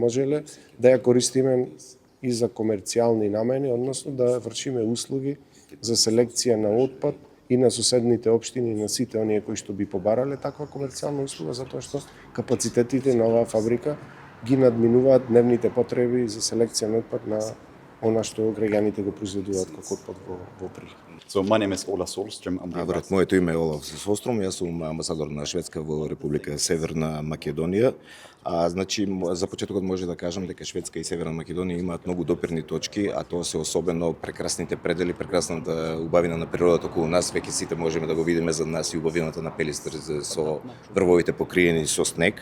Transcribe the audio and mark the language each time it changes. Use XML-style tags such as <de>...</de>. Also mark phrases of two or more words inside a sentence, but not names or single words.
<mk>можеле да ја користиме и за комерцијални намени, односно да вршиме услуги за селекција на отпад и на соседните општини и на сите оние кои што би побарале таква комерцијална услуга, затоа што капацитетите на оваа фабрика ги надминуваат дневните потреби за селекција на отпад на она што граѓаните го произведуваат како отпад во Прилеп.</mk> <en>So my name is Ola Solström.</en> <mk>Моето име е Олаф Солстром, јас сум амбасадор на Шведска во Република Северна Македонија. Значи, за почетокот може да кажам дека Шведска и Северна Македонија имаат многу допирни точки, а тоа се особено прекрасните предели, прекрасната убавина на природата околу нас. Веќе сите можеме да го видиме за нас и убавината на Пелистер со врвовите покриени со снег.</mk>